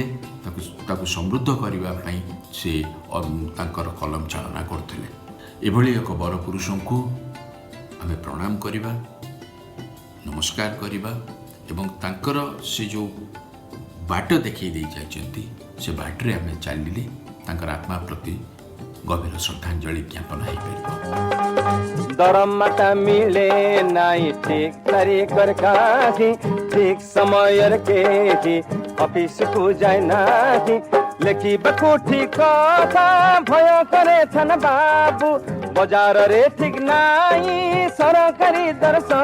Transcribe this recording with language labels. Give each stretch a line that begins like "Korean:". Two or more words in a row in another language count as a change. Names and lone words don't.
Odia: ତାକୁ ସମୃଦ୍ଧ କରିବା ପାଇଁ ସେ ତାଙ୍କର କଲମ ଚାଳନା କରିଥିଲେ। ଏଭଳି ଏକ ବର ପୁରୁଷ କୁ ଆମେ ପ୍ରଣାମ କରିବା, ନମସ୍କାର କରିବା ଏବଂ ତାଙ୍କର ସେ ଯୋ ବାଟ ଦେଖାଇ ଦେ ଯାଇଛନ୍ତି ସେ ବାଟରେ ଆମେ ଚାଲିଲେ ତାଙ୍କର ଆତ୍ମା ପ୍ରତି ଗଭୀର ଶ୍ରଦ୍ଧାଞ୍ଜଳି ଜ୍ଞାପନ ହେ ପାରିବା। ଦରମାଟା ମିଳେ ନାଇଁ ଠିକ ତାରିଖର କାଠି, ଠିକ ସମୟ କେ ଅଫିସ କୁ ଯାଏ ନାହିଁ, ଲେଖି ବକୁଠି କଥା ଭୟ କରେ ଛନ ବାବୁ, ବଜାର ରେ ଠିକ ନାଇଁ ସରକାରୀ ଦର